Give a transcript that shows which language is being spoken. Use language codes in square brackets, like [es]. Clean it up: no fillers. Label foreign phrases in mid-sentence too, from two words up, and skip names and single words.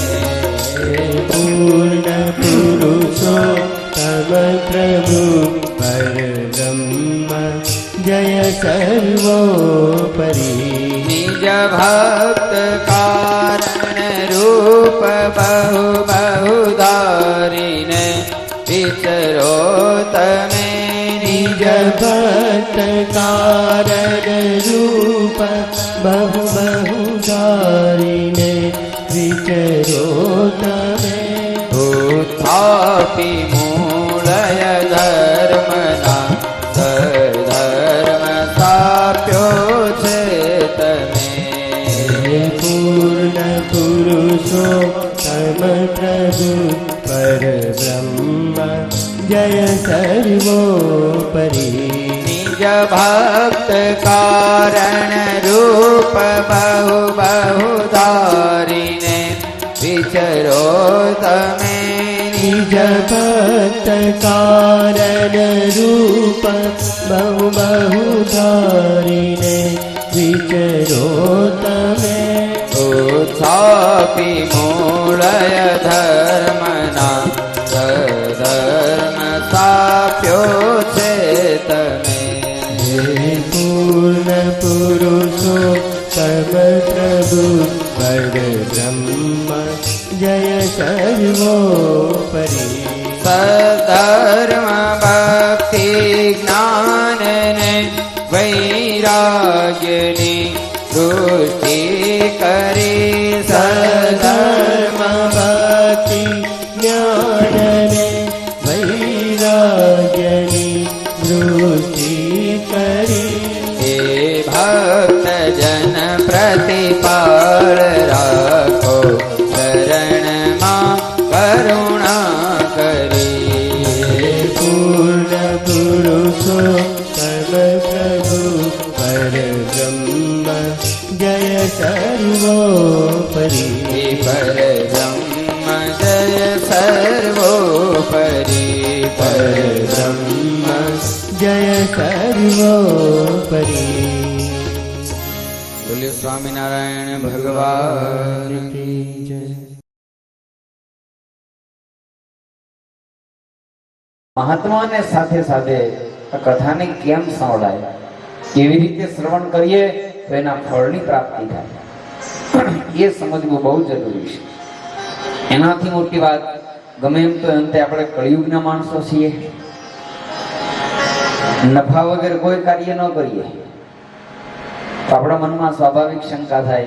[gu] પૂર્ણ પુરુષોત્તમ પ્રભુ પરબ્રહ્મ જય સર્વોપરિ। નિજ ભક્ત કારણ રૂપ બહુ બહુધારિણ વિચરો તમે। નિજ ભક્ત કારણ રૂપ બહુ બહુધારિણે વિચરો તમે। ઉત્થાપિ મૂલય ધર્મના ધર્મ સ્થાપ્યો ચેતમે। પૂર્ણ પુરુષોત્તમ પ્રભુ પરબ્રહ્મ જય સર્વોપરિ। નિજ ભક્ત કારણ રૂપ બહુ બહુધારિણે વિચરો તમે। નિજ ભક્ત કારણ રૂપ બહુ બહુધારિણે વિચરો તમે। ઉત્થાપિ મૂલય ધર્મના ધર્મ સ્થાપ્યો ચેતમે। હે પૂર્ણ પુરુષોત્તમ પ્રભુ પરબ્રહ્મ જય સર્વોપરિ। સધર્મ ભક્તિ જ્ઞાન ને વૈરાગ્યનિ દૃષ્ટિ કરી। સધર્મ ભક્તિ જ્ઞાન ને વૈરાગ્યનિ દૃષ્ટિ કરી। હે ભક્ત જન પ્રતિપાલ રાખો શરણ માં કરુણા કરી। પૂર્ણ પુરુષોત્તમ પ્રભુ પરબ્રહ્મ જય સર્વોપરિ। પરબ્રહ્મ જય સર્વોપરિ। પરબ્રહ્મ જય સર્વોપરિ [hi] बोलिए स्वामीनारायण भगवान की जय। [gu] મહાત્માને સાથે સાથે આ કથાને કેમ સંભળાય, કેવી રીતે શ્રવણ કરીએ તો એના ફળની પ્રાપ્તિ થાય, એ સમજવું બહુ જરૂરી છે. એનાથી મોટી વાત ગમે એમ તો અંતે આપણે કળિયુગના માણસો છીએ, નફા વગર કોઈ કાર્ય ન કરીએ તો આપણા મનમાં સ્વાભાવિક શંકા થાય.